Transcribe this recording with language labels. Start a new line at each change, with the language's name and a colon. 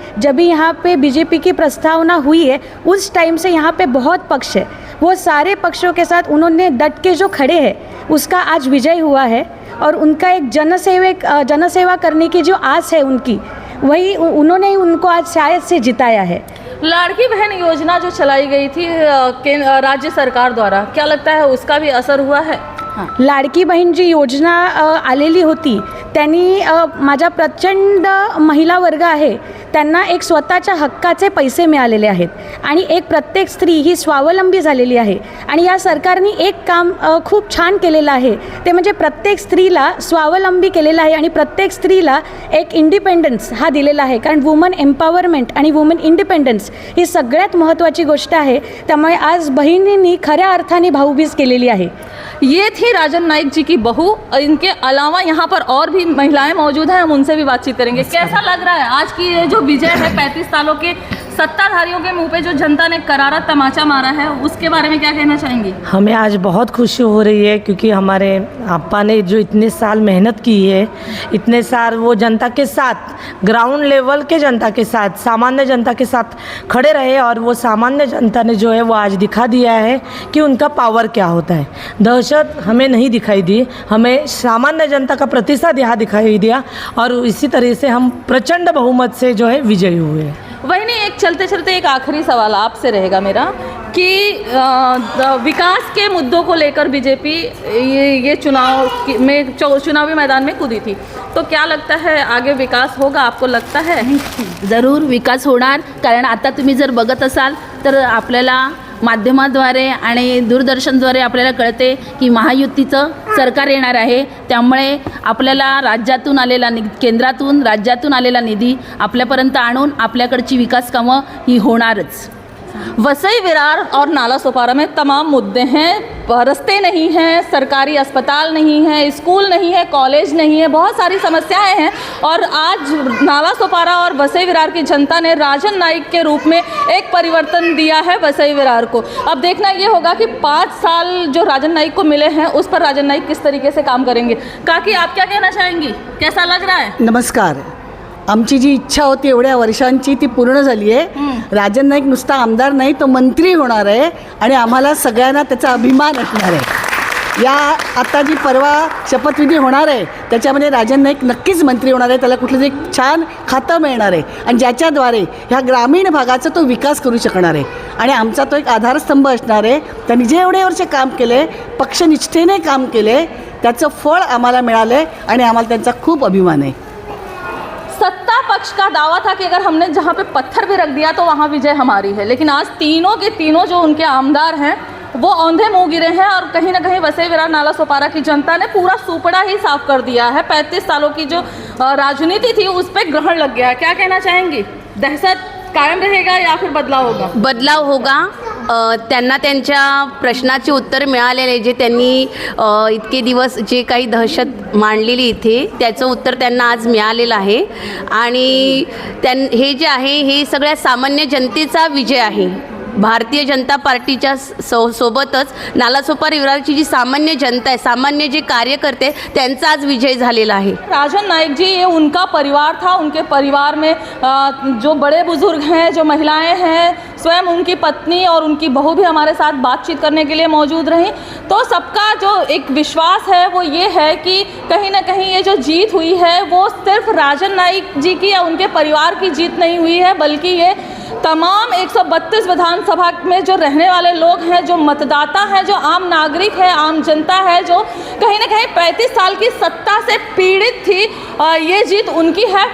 Hindi: जब भी यहाँ पे बीजेपी की प्रस्तावना हुई है उस टाइम से यहाँ पे बहुत पक्ष है, वो सारे पक्षों के साथ उन्होंने डट के जो खड़े हैं, उसका आज विजय हुआ है। और उनका एक जनसेवा करने की जो आस है उनकी, वही उन्होंने उनको आज शायद से जिताया है। लाड़की बहन योजना जो चलाई गई थी राज्य सरकार द्वारा, क्या लगता है उसका भी असर हुआ है?
Marathi: लाडकी बहीण जी योजना आलेली होती त्यांनी माझा प्रचंड महिला वर्ग आहे त्यांना एक स्वतःच्या हक्काचे पैसे मिळालेले आहेत आणि एक प्रत्येक स्त्री ही स्वावलंबी झालेली आहे. आणि या सरकारने एक काम खूप छान केलेलं आहे ते म्हणजे प्रत्येक स्त्रीला स्वावलंबी केलेलं आहे आणि प्रत्येक स्त्रीला एक इंडिपेंडन्स हा दिलेला आहे. कारण वुमन एम्पॉवरमेंट आणि वुमन इंडिपेंडन्स ही सगळ्यात महत्त्वाची गोष्ट आहे. त्यामुळे आज बहिणींनी खऱ्या अर्थाने भाऊबीज केलेली आहे.
Hindi: ये थी राजन नाइक जी की बहू. इनके अलावा यहाँ पर और भी महिलाएं मौजूद हैं, हम उनसे भी बातचीत करेंगे. कैसा लग रहा है आज की ये जो विजय है 35 सालों के सत्ताधारियों के मुंह पे जो जनता ने करारा तमाचा मारा है, उसके बारे में क्या कहना चाहेंगी? हमें आज बहुत खुशी हो रही है क्योंकि हमारे आपा ने जो इतने साल मेहनत की है, इतने साल वो जनता के साथ, ग्राउंड लेवल के जनता के साथ, सामान्य जनता के साथ खड़े रहे और वो सामान्य जनता ने जो है वो आज दिखा दिया है कि उनका पावर क्या होता है. दहशत हमें नहीं दिखाई दी, हमें सामान्य जनता का प्रतिशत यहाँ दिखाई दिया और इसी तरह से हम प्रचंड बहुमत से जो है विजयी हुए. वही नहीं, एक चलते चलते एक आखिरी सवाल आपसे रहेगा मेरा कि विकास के मुद्दों को लेकर बीजेपी ये चुनावी मैदान में कूदी थी, तो क्या लगता है आगे विकास होगा? आपको लगता है?
Marathi: जरूर विकास होणार. कारण आता तुम्ही जर बघत असाल तर आपल्याला माध्यमाद्वारे आणि दूरदर्शनद्वारे आपल्याला कळते की महायुतीचं सरकार येणार आहे. त्यामुळे आपल्याला राज्यातून आलेला केंद्रातून राज्यातून आलेला निधी आपल्यापर्यंत आणून आपल्याकडची विकास कामं ही होणारच.
Hindi: वसई विरार और नाला सोपारा में तमाम मुद्दे हैं. रास्ते नहीं हैं, सरकारी अस्पताल नहीं है, स्कूल नहीं है, कॉलेज नहीं है, बहुत सारी समस्याएं हैं. और आज नाला सोपारा और वसई विरार की जनता ने राजन नाइक के रूप में एक परिवर्तन दिया है वसई विरार को. अब देखना ये होगा कि 5 साल जो राजन नाइक को मिले हैं उस पर राजन नाइक किस तरीके से काम करेंगे. काकी, आप क्या कहना चाहेंगी? कैसा लग रहा है? नमस्कार.
Marathi: आमची जी इच्छा होती एवढ्या वर्षांची ती पूर्ण झाली आहे. राजन नाईक नुसता आमदार नाही, तो मंत्री होणार आहे आणि आम्हाला सगळ्यांना त्याचा अभिमान असणार आहे. या आता जी परवा शपथविधी होणार आहे त्याच्यामध्ये राजन नाईक नक्कीच मंत्री होणार आहे. त्याला कुठलं एक छान खातं मिळणार आहे आणि ज्याच्याद्वारे ह्या ग्रामीण भागाचा तो विकास करू शकणार आहे आणि आमचा तो एक आधारस्तंभ असणार आहे. त्यांनी जे एवढे वर्ष काम केले, पक्षनिष्ठेने काम केले, त्याचं फळ आम्हाला मिळालं आहे आणि आम्हाला त्यांचा खूप अभिमान आहे.
Hindi: सत्ता पक्ष का दावा था कि अगर हमने जहाँ पे पत्थर भी रख दिया तो वहाँ विजय हमारी है, लेकिन आज तीनों के तीनों जो उनके आमदार हैं वो औंधे मुँह गिरे हैं और कहीं ना कहीं वसई विरार नाला सोपारा की जनता ने पूरा सुपड़ा ही साफ कर दिया है. 35 सालों की जो राजनीति थी उस पर ग्रहण लग गया. क्या कहना चाहेंगी? दहशत कायम रहेगा या फिर बदलाव होगा? बदलाव होगा.
Marathi: त्यांना त्यांच्या प्रश्नाचे उत्तर मिळालेले, जे त्यांनी इतके दिवस जे काही दहशत मांडलेली इथे, त्याचं उत्तर त्यांना आज मिळालेलं आहे. आणि हे जे आहे हे सगळ्या सामान्य जनतेचा विजय आहे. भारतीय जनता पार्टीच्या सोबतच नालासोपारा विरारची जी सामान्य जनता आहे, सामान्य जे कार्यकर्ते, त्यांचा आज विजय झालेला आहे.
Hindi: राजन नाइक जी, ये उनका परिवार था. उनके परिवार में जो बड़े बुजुर्ग हैं, जो महिलाएं हैं, स्वयं उनकी पत्नी और उनकी बहू भी हमारे साथ बातचीत करने के लिए मौजूद रहीं. तो सबका जो एक विश्वास है वो ये है कि कहीं ना कहीं ये जो जीत हुई है वो सिर्फ राजन नाइक जी की या उनके परिवार की जीत नहीं हुई है, बल्कि ये तमाम 132 विधानसभा में जो रहने वाले लोग हैं, जो मतदाता हैं, जो आम नागरिक है, आम जनता है, जो कहीं ना कहीं 35 साल की सत्ता से पीड़ित थी, ये जीत उनकी है.